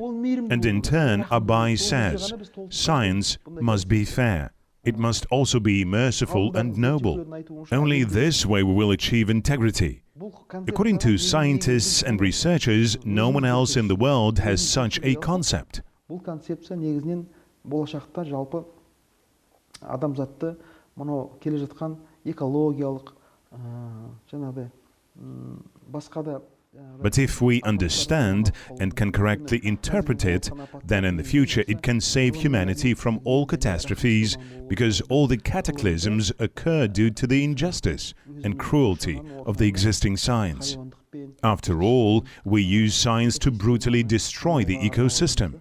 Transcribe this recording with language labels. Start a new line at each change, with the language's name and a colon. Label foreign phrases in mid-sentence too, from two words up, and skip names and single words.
English: And in turn, Abai says, science must be fair. It must also be merciful and noble. Only this way we will achieve integrity. According to scientists and researchers, no one else in the world has such a concept.
Kazakh: Бұл концепция негізінен болашақта жалпы адамзатты мынау келе жатқан экологиялық жаңағыдай басқа да.
English: But if we understand and can correctly interpret it, then in the future it can save humanity from all catastrophes, because all the cataclysms occur due to the injustice and cruelty of the existing science. After all, we use science to brutally destroy the ecosystem.